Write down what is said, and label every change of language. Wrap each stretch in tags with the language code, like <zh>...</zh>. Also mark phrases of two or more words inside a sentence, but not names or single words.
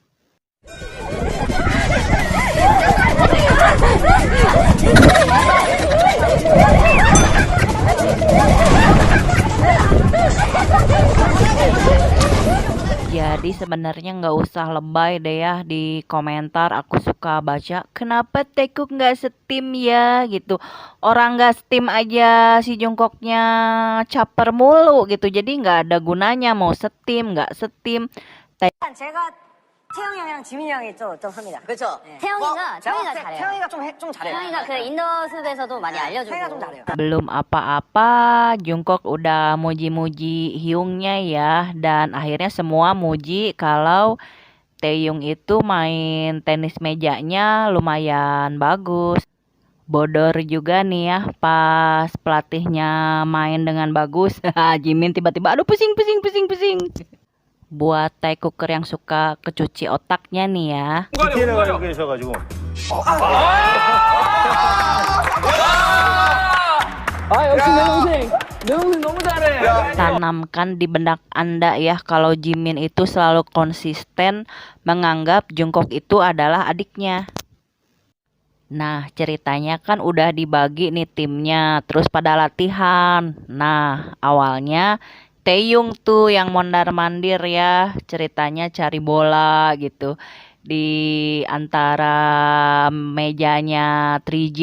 <id>Jadi sebenarnya nggak usah lebay deh ya di komentar. Aku suka baca, kenapa Taekook nggak setim ya gitu. Orang nggak setim aja si Jungkooknya caper mulu gitu. Jadi nggak ada gunanya mau setim nggak setim.</id> <ko>제가 태영이 형이랑 지민이 형이 좀 합니다. 그렇죠. 네. 태영이가 잘해요. 태영이가 좀 잘해요. 태영이가 그 인더숲에서도 많이 알려주고. 태영이가 좀 잘해요.</ko> <id>Belum apa-apa, Jungkook udah muji-muji Hyungnya ya, dan akhirnya semua muji kalau Taeyong itu main tenis mejanya lumayan bagus. Bodor juga nih ya pas pelatihnya main dengan bagus. Jimin tiba-tiba aduh pusing. Buat Taekooker yang suka kecuci otaknya nih ya.</id> <ko>디테일가 여기 있어가지고. 역시 내 동생. 내 동생 너무 잘해.</ko> <id>Tanamkan di benak Anda ya kalau Jimin itu selalu konsisten menganggap Jungkook itu adalah adiknya. Nah, ceritanya kan udah dibagi nih timnya, terus pada latihan. Nah, awalnya Taeyong tuh yang mondar-mandir ya, ceritanya cari bola gitu di antara mejanya 3J.</id>